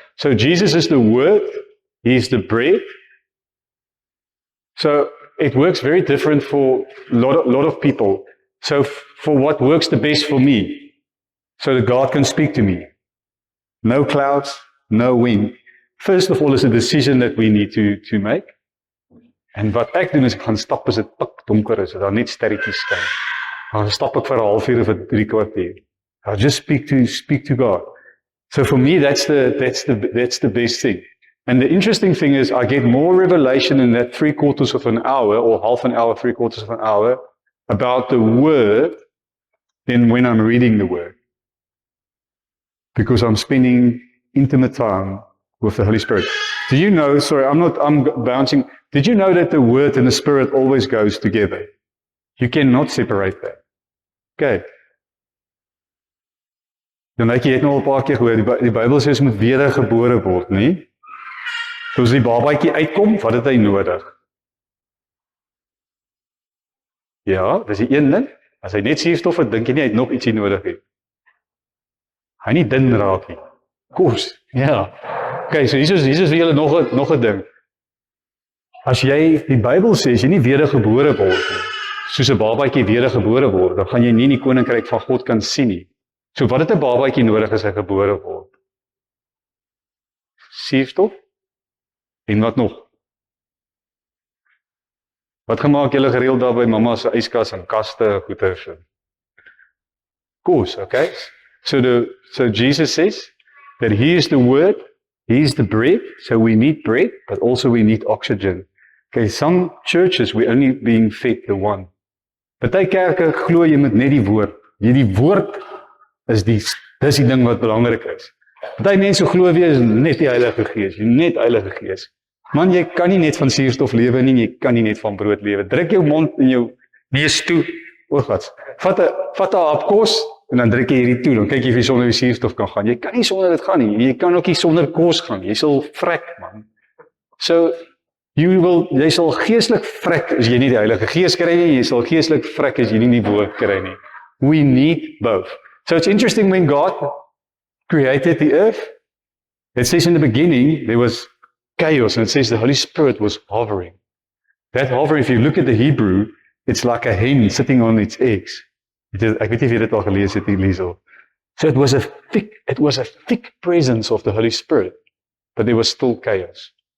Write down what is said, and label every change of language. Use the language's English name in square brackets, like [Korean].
[English] So Jesus is the Word, He is the bread. So it works very different for a lot of people. So for what works the best for me, so that God can speak to me. No clouds, no wind. First of all, it's a decision that we need to make. [Afrikaans] En wat ek doen is ek gaan stap as dit pikdonker is, daar net sterretjies skyn. Dan stap ek vir 'n halfuur of 'n 3 kwartier. [English] I'll just speak to God. So for me, that's the best thing. And the interesting thing is, I get more revelation in that 3/4 of an hour, or half an hour, 3/4 of an hour, about the Word than when I'm reading the Word. Because I'm spending intimate time with the Holy Spirit. Do you know, I'm bouncing, did you know that the Word and the Spirit always goes together? You cannot separate that. Okay. [Afrikaans] Dan jy het nou al 'n paar keer gehoor, die Bybel sê ons moet wedergebore word, nie? So as die babaatjie uitkom, wat het hy nodig? Ja, dis die een ding. As hy net suurstof het, dink jy nie hy het nog ietsie nodig het. Hy nie dun raak nie. Kos, ja. Okay, so hier is vir julle nog 'n ding. As jy, die Bybel sê, as jy nie wedergebore word nie, soos 'n babaatjie wedergebore word, dan gaan jy nie in die koninkryk van God kan sien nie. So wat het 'n babaatjie nodig as hy gebore word? Suurstof? En wat nog? Wat gemaak julle gereeld daar by mamma se yskas en kaste goeders? Kos, okay? [English] So Jesus says that He is the Word, He is the bread, so we need bread, but also we need oxygen. Okay, some churches we're only being fed the one. [Afrikaans] Party kerke glo jy moet net die woord. Die woord is dis die ding wat belangrik is. Party mense glo jy is net die Heilige Gees, net Heilige Gees. Man, jy kan nie net van suurstof lewe nie, jy kan nie net van brood lewe. Druk jou mond en jou neus toe. O God. Vat 'n hap kos en dan druk jy hierdie toe, dan kyk jy of jy sonder die suurstof kan gaan. Jy kan nie sonder dit gaan nie. Jy kan ook nie sonder kos gaan. Jy sal vrek, man. So jy sal geestelik vrek as jy nie die Heilige Gees kry nie, jy sal geestelik vrek as jy nie die woord kry nie. [English] We need both. So it's interesting when God created the earth, it says in the beginning there was chaos, and it says the Holy Spirit was hovering. That hovering, if you look at the Hebrew, it's like a hen sitting on its eggs. [Afrikaans] Ek weet nie of jy dit al gelees het nie, Liesel. [English] So it was a thick presence of the Holy Spirit, but there was still chaos.